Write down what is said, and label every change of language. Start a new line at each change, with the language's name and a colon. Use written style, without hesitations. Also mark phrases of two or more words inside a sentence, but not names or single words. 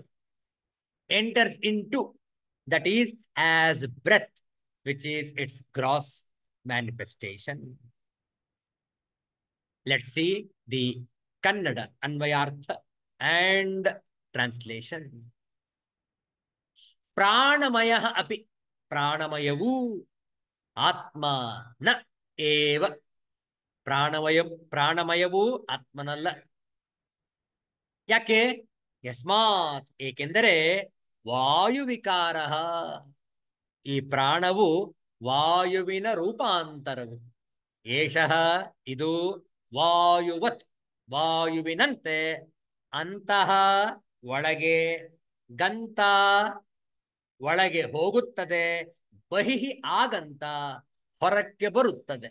English: Enters into, that is as breath, which is its gross manifestation. Let's see the Kannada Anvayartha and translation.
Sanskrit: प्राणमय अपि, ಪ್ರಾಣಮಯವು आत्मा न एव.
Kannada: ಪ್ರಾಣಮಯವು ಆತ್ಮನಲ್ಲ. ಯಾಕೆ? ಯಸ್ಮಾತ್, ಏಕೆಂದರೆ ವಾಯುವಿಕಾರ, ಈ ಪ್ರಾಣವು ವಾಯುವಿನ ರೂಪಾಂತರವು. ಏಷಃ, ಇದು ವಾಯುವತ್, ವಾಯುವಿನಂತೆ, ಅಂತಹ ಒಳಗೆ, ಗಂತ ಒಳಗೆ ಹೋಗುತ್ತದೆ, ಬಹಿಃ ಆಗಂತ ಹೊರಕ್ಕೆ ಬರುತ್ತದೆ.